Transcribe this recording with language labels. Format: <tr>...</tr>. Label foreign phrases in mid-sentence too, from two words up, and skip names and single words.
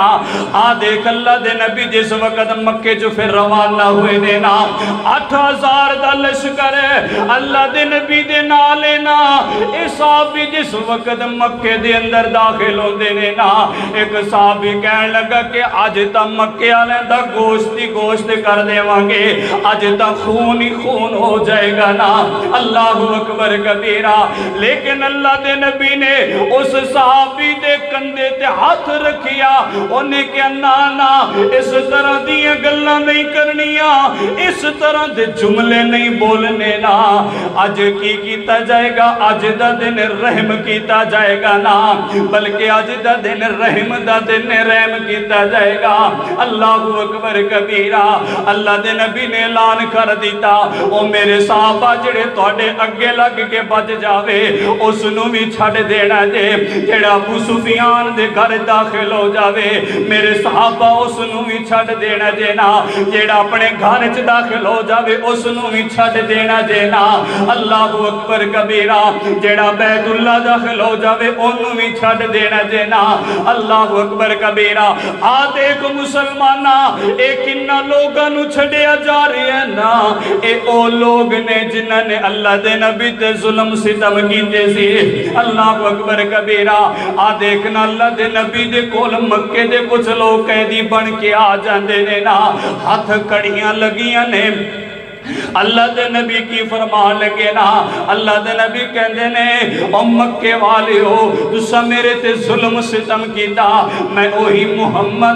<pa>ਆ ਦੇਖ ਅੱਲਾਹ ਦੇ ਨਬੀ ਜਿਸ ਵਕਤ ਮੱਕੇ ਚੋ ਫਿਰ ਰਵਾਨਾ ਹੋਏ ਦੇਣਾ, 8000 ਦਾ ਲਸ਼ਕਰ ਅੱਲਾਹ ਦੇ ਨਬੀ ਦੇ ਨਾਲ ਨਾ। ਏ ਸਾਹਬੀ ਜਿਸ ਵਕਤ ਮੱਕੇ ਦੇ ਅੰਦਰ ਦਾਖ਼ਿਲ ਹੁੰਦੇ ਨੇ ਨਾ, ਇਕ ਸਾਹਬੀ ਕਹਿਣ ਲੱਗਾ ਕਿ ਅੱਜ ਤਾਂ ਮੱਕੇ ਵਾਲੇ ਦਾ ਗੋਸ਼ਤ ਹੀ ਗੋਸ਼ਤ ਕਰ ਦੇਵਾਂਗੇ, ਅੱਜ ਤਾਂ ਖ਼ੂਨ ਹੀ ਖ਼ੂਨ ਹੋ ਜਾਏਗਾ ਨਾ।</pa> <ar>الله أكبر كبيرا.</ar> <pa>ਲੇਕਿਨ ਅੱਲਾਹ ਦੇ ਨਬੀ ਨੇ ਉਸ ਸਾਹਬੀ ਦੇ ਕੰਧੇ ਤੇ ਹੱਥ ਰੱਖਿਆ, ਉਨ੍ਹੇਂ ਕਿਆ ਨਾ ਨਾ ਇਸ ਤਰ੍ਹਾਂ ਦੀ ਗੱਲਾਂ ਨਹੀਂ ਕਰਨੀਆਂ, ਇਸ ਤਰ੍ਹਾਂ ਦੇ ਜੁਮਲੇ ਨਹੀਂ ਬੋਲਣੇ ਨਾ। ਅੱਜ ਕੀ ਕੀਤਾ ਜਾਏਗਾ, ਅੱਜ ਦਾ ਦਿਨ ਰਹਿਮ ਕੀਤਾ ਜਾਏਗਾ ਨਾ, ਬਲਕਿ ਅੱਜ ਦਾ ਦਿਨ ਰਹਿਮ ਦਾ ਦਿਨ ਰਹਿਮ ਕੀਤਾ ਜਾਏਗਾ।</pa> <ar>الله أكبر كبيرا.</ar> <pa>ਅੱਲਾਹ ਦੇ ਨਬੀ ਨੇ ਐਲਾਨ ਕਰ ਦਿੱਤਾ, ਓ ਮੇਰੇ ਸਾਹਬਾ ਜਿਹੜੇ ਤੁਹਾਡੇ ਅੱਗੇ ਲੱਗ ਕੇ ਬਚ ਜਾਵੇ ਉਸਨੂੰ ਵੀ ਛੱਡ ਦੇਣਾ ਜੇ, ਜਿਹੜਾ ਅਬੂ ਸੁਫ਼ਿਆਨ ਦੇ ਘਰ ਦਾਖ਼ਿਲ ਹੋ ਜਾਵੇ ਮੇਰੇ ਸਾਹਬਾ ਉਸਨੂੰ ਵੀ ਛੱਡ ਦੇਣਾ ਜੇ ਨਾ, ਜਿਹੜਾ ਆਪਣੇ ਘਰ ਚ ਦਾਖ਼ਿਲ ਹੋ ਜਾਵੇ ਉਸਨੂੰ ਵੀ ਛੱਡ ਦੇਣਾ ਜੇ ਨਾ।</pa> <ar>الله أكبر كبيرا.</ar> <pa>ਜਿਹੜਾ ਬੈਤੁੱਲਾ ਦਾਖ਼ਿਲ ਹੋ ਜਾਵੇ ਓਹਨੂੰ ਵੀ ਛੱਡ ਦੇਣਾ ਜੇ ਨਾ।</pa> <ar>الله أكبر كبيرا.</ar> <pa>ਆ ਦੇਖ ਮੁਸਲਮਾਨਾ, ਏ ਕਿੰਨਾ ਲੋਕਾਂ ਨੂੰ ਛੱਡਿਆ ਜਾ ਰਿਹਾ ਹੈ ਨਾ, ਏ ਓ ਲੋਕ ਨੇ ਜਿਨ੍ਹਾਂ ਨੇ ਅੱਲਾਹ ਦੇ ਨਬੀ ਤੇ ਜ਼ੁਲਮ ਸਿਤਮ ਕੀਤੇ ਸੀ।</pa> <ar>الله أكبر كبيرا.</ar> <pa>ਆ ਦੇਖਣਾ ਅੱਲਾਹ ਦੇ ਨਬੀ ਦੇ ਕੋਲ ਮੱਕੇ ਦੇ ਕੁਝ ਲੋਕ ਕੈਦੀ ਬਣ ਕੇ ਆ ਜਾਂਦੇ ਨੇ ਨਾ, ਹੱਥ ਕੜੀਆਂ ਲੱਗੀਆਂ ਨੇ। ਅੱਲਾਹ ਦੇ ਨਬੀ ਕੀ ਫ਼ਰਮਾਨ ਲੱਗੇ ਨਾ, ਅੱਲਾਹ ਦੇ ਨਬੀ ਕਹਿੰਦੇ ਨੇ ਓ ਮੱਕੇ ਵਾਲੇ ਹੋ ਤੁਸਾਂ ਮੇਰੇ ਤੇ ਜ਼ੁਲਮ ਸਿਤਮ ਕੀਤਾ, ਮੈਂ ਓਹੀ ਮੁਹੰਮਦ</pa>